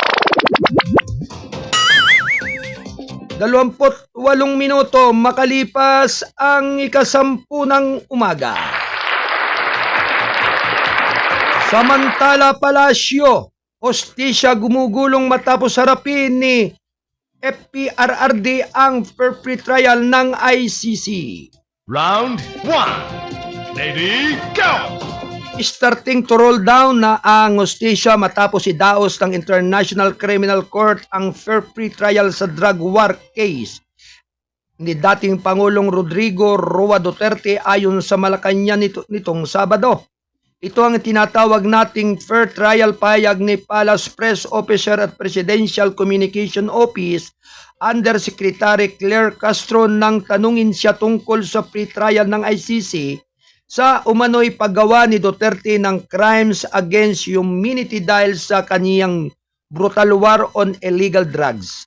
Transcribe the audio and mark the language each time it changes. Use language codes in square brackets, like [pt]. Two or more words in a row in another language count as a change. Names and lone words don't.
[tl] 28 minuto makalipas ang 10 ng umaga. Samantala, Palasyo, hostisya gumugulong matapos harapin ni FPRRD ang [en] fair trial [tl] ng ICC. [en] Round 1. Ready, go! Starting to roll down [tl] na ang hostisya matapos idaos ng International Criminal Court ang [en] fair trial [tl] sa [en] drug war case [tl] ni dating Pangulong Rodrigo Roa Duterte ayon sa Malacanang nitong Sabado. Ito ang tinatawag nating [en] fair trial [tl] payag ni Palace Press Officer at Presidential Communication Office Undersecretary Claire Castro nang tanungin siya tungkol sa pre-trial ng ICC sa umano'y paggawa ni Duterte ng [en] crimes against humanity [tl] dahil sa kaniyang [en] brutal war on illegal drugs.